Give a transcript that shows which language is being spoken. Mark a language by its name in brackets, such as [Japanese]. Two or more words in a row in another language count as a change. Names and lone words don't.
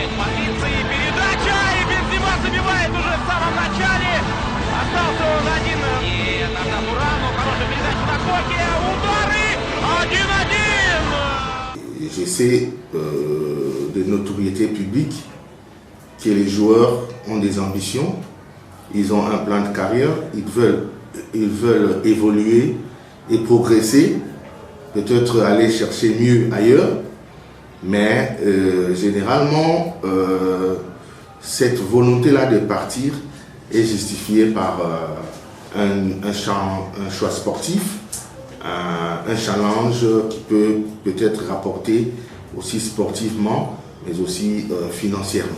[Russian] позиции. Передача, и Бензема забивает уже в самом начале. Остался он один. И это Турану. Хорошая передача на Коке. Удары. 1-1. [French] Je sais de notoriété publique que les joueurs ont des ambitions, ils ont un plan de carrière, ils veulent évoluer et progresser, peut-être aller chercher mieux ailleurs, mais généralement cette volonté-là de partir est justifiée par un choix sportif, un challenge qui peut peut-être rapporter aussi sportivement, mais aussi financièrement.